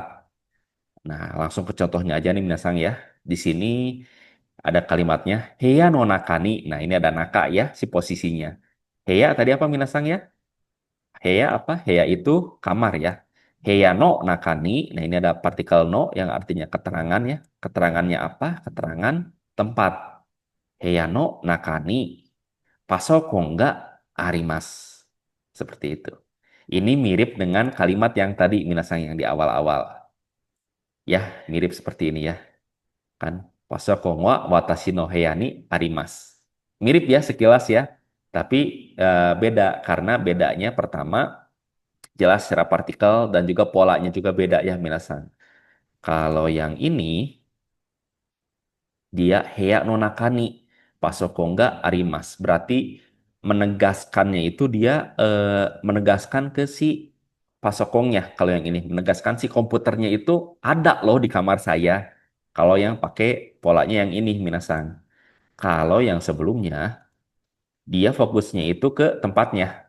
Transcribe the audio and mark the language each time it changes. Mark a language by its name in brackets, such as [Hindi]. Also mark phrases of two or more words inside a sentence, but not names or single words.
[Indonesian] Nah, langsung ke contohnya aja nih Minasang ya. Di sini ada kalimatnya [Japanese] 部屋の中に. [Indonesian] Nah, ini ada naka ya si posisinya. Heya tadi apa Minasang ya? Heya apa? Heya itu kamar ya. [Japanese] 部屋の中に. [Indonesian] Nah, ini ada partikel no yang artinya keterangan ya. Keterangannya apa? Keterangan tempat. [Japanese] 部屋の中に. パソコンがあります. Seperti itu. [Indonesian] Ini mirip dengan kalimat yang tadi Minasang yang di awal-awal. Ya, mirip seperti ini ya. Kan? [Japanese] パソコンは私の部屋にあります. [Indonesian] Mirip ya sekilas ya. Tapi beda karena bedanya pertama jelas secara partikel dan juga polanya juga beda ya Minasang. Kalau yang ini dia [Japanese] 部屋の中にパソコンがあります. [Indonesian] Berarti menegaskannya itu dia menegaskan ke si pasokongnya. Kalau yang ini menegaskan si komputernya itu ada loh di kamar saya. Kalau yang pakai polanya yang ini minasang. Kalau yang sebelumnya dia fokusnya itu ke tempatnya.